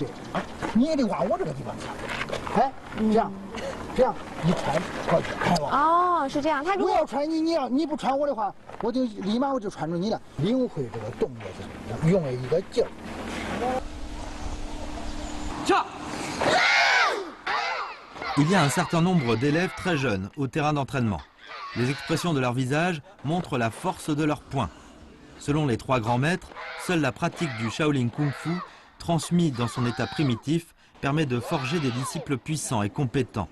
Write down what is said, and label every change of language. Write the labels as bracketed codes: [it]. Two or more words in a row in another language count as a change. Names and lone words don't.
[zh] 你也得往我这个地方穿，哎，这样一穿过去，看见吗？哦，是这样。他如果我要穿你不穿我的话，我就立马穿住你了。领会这个动作是用了一个劲儿。 [fr] Il y a un certain nombre d'élèves très jeunes au terrain d'entraînement. Les expressions de leur visage montrent la force de leurs poings. Selon les 3 grands maîtres, seule la pratique du Shaolin Kung Fu, transmis dans son état primitif, permet de forger des disciples puissants et compétents.